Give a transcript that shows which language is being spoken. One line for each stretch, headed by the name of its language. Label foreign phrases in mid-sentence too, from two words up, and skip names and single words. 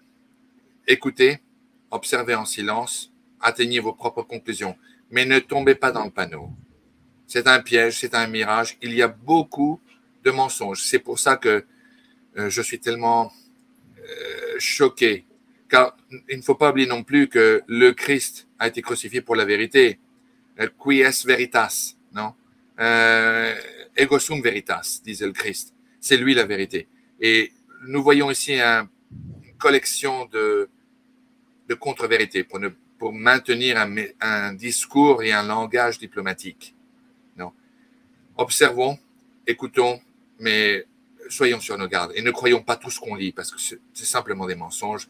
French: Écoutez, observez en silence, atteignez vos propres conclusions, mais ne tombez pas dans le panneau. C'est un piège, c'est un mirage. Il y a beaucoup de mensonges. C'est pour ça que je suis tellement choqué. Car il ne faut pas oublier non plus que le Christ a été crucifié pour la vérité. Qui est veritas, non?
Latin: Ego sum veritas,
French: disait le Christ. C'est lui la vérité. Et nous voyons ici une collection de contre-vérités pour maintenir un discours et un langage diplomatique. Non. Observons, écoutons, mais soyons sur nos gardes et ne croyons pas tout ce qu'on lit parce que c'est simplement des mensonges.